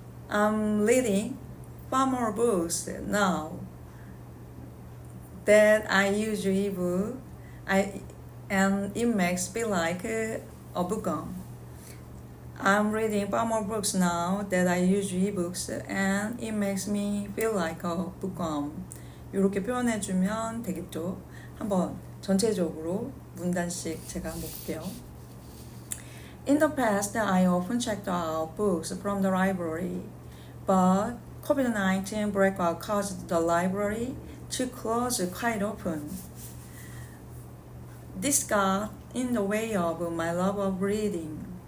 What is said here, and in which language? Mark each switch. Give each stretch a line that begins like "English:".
English: I'm reading far more books now that I usually do, and it makes me like a bookworm. I'm reading far more books now than I usually books, and it makes me feel like a bookworm.
Korean: 이렇게 표현해주면 되겠죠. 한번 전체적으로 문단씩 제가 한번 볼게요.
English: In the past, I often checked out books from the library, but COVID-19 breakout caused the library to close quite often. This got in the way of my love of reading.